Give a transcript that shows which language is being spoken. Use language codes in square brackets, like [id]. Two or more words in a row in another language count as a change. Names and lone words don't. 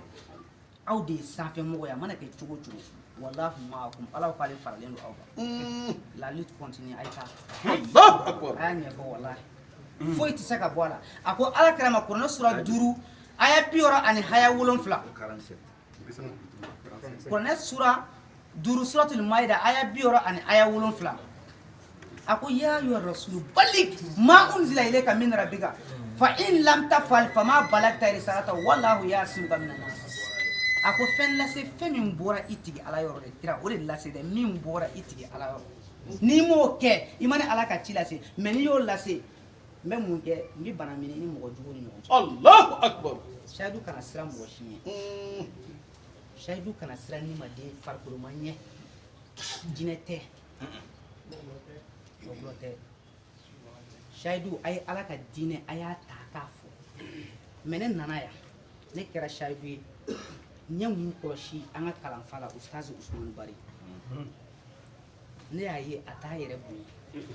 [bm] aw de ye sanfɛ mɔgɔ ye a mana kɛ cogo o cogo [ar] والله معكم [bm] ala k'ale faralen don aw kan la [fr] lutte continue [bm] a ye taa [ar] الله أكبر. [bm] a y'a ɲɛfɔ wallahi foyi tɛ se ka bɔ a la a ko ala kɛra ma kuranɛ sura 5 aya 60 ani haya 7 kuranɛ sura 5 suratul maida aya 60 ani aya 7 a ko [ar] يا أيها الرسول بلغ ما أنزل إليك من ربك فإن لم تفعل فما بلغت رسالته والله يعصمك من الناس [bm] a ko fɛn lase fɛn min bɔra i tigi ala yɔrɔ de kira o de lase dɛ min bɔra i tigi ala yɔrɔ n'i m'o kɛ i ma ni ala ka ci lase mais n'i y'o lase n bɛ mun kɛ n bɛ bana minɛ ni mɔgɔ jugu ni ɲɔgɔn cɛ [ar] الله أكبر. [bm] sayidu kana siran mɔgɔ si ɲɛ sayidu kana siran ni ma den farikolo ma ɲɛ jinɛ tɛ dɔgɔtɔrɔ tɛ sayidu a ye ala ka diinɛ a y'a ta k'a fɔ mais ne nana yan ne kɛra sayidu ye n ye mun kɔlɔsi an ka kalanfa la ustazi usumani bari ne y'a ye a t'a yɛrɛ bonya